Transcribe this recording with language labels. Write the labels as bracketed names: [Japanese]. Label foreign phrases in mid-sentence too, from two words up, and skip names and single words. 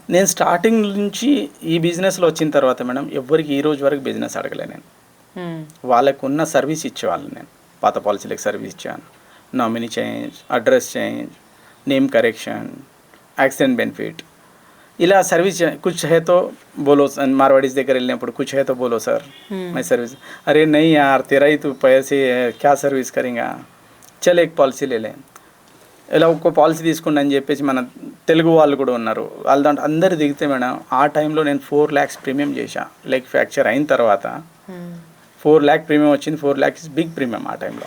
[Telugu] నేను స్టార్టింగ్ నుంచి ఈ బిజినెస్లో వచ్చిన తర్వాత మేడం ఎవరికి ఈ రోజు వరకు బిజినెస్ అడగలే. నేను వాళ్ళకు ఉన్న సర్వీస్ ఇచ్చేవాళ్ళు. నేను పాత పాలసీలకు సర్వీస్ ఇచ్చాను, [English] nominee change, address change, name correction, accident benefit, [Telugu] ఇలా సర్వీస్. [Hindi] कुछ है तो बोलो, [Telugu] మార్వాడీస్ దగ్గర వెళ్ళినప్పుడు [Hindi] कुछ है तो बोलो सर मैं सर्विस, अरे नहीं यार तेरा ही तू पैसे क्या सर्विस करेगा, चल एक पॉलिसी लेले, [Telugu] ఇలా ఒక్క పాలసీ తీసుకోండి అని చెప్పేసి మన తెలుగు వాళ్ళు కూడా ఉన్నారు. వాళ్ళ దాంట్లో అందరు దిగితే మేడం ఆ టైంలో నేను 4 lakhs ప్రీమియం చేశా. [English] leg fracture [Telugu] అయిన తర్వాత 4 lakh ప్రీమియం వచ్చింది. [English] 4 lakhs is big premium [Telugu] ఆ టైంలో.